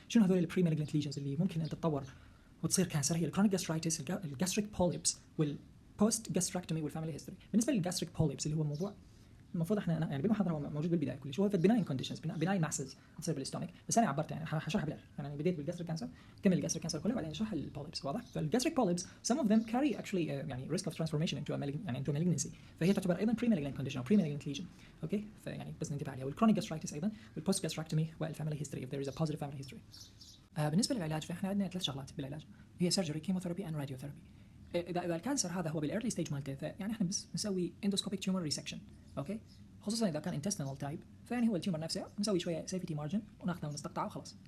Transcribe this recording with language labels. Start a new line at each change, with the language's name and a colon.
Arabic: شنو هذول البري
English: malignant lesions
Arabic: اللي ممكن ان تتطور وتصير كانسر؟ هي الكرونيك جاسترايتس الجاستريك بوليبس والبوست جاستراكتومي والفاميلي هيستوري. بالنسبه للجاستريك بوليبس اللي هو موضوع المفروض احنا يعني بالمحاضره هو موجود بالبدايه كلش هو في البناين كونديشنز بناين ماسز تصير بالاستومك. بس انا عبرت يعني حشرحها بالاخر يعني بديت بالجاستريك كانسر كمل الجاستريك كانسر كله بعدين اشرح البوليبس. واضح؟ فالجاستريك بوليبس
English: some of them carry actually يعني risk of transformation into a malignancy.
Arabic: فهي تعتبر ايضا
English: pre malignant condition او pre malignant lesion.
Arabic: اوكي فيعني بس ننتبه عليها. والكرونيك جاسترايتس ايضا والبوست جاستراكتومي والفاميلي هيستوري
English: if there is a positive family history.
Arabic: بالنسبه للعلاج فاحنا عندنا 3 شغلات بالعلاج هي سيرجري كيموثيرابي اند راديوثيرابي. اذا الكانسر هذا هو بالايرلي ستيج مالته يعني احنا بس نسوي اندوسكوبيك تيومر ريسكشن. اوكي خصوصا اذا كان
English: intestinal type
Arabic: فيعني هو التيومر نفسه نسوي شويه سيفتي مارجن وناخذه ونستقطعه وخلاص.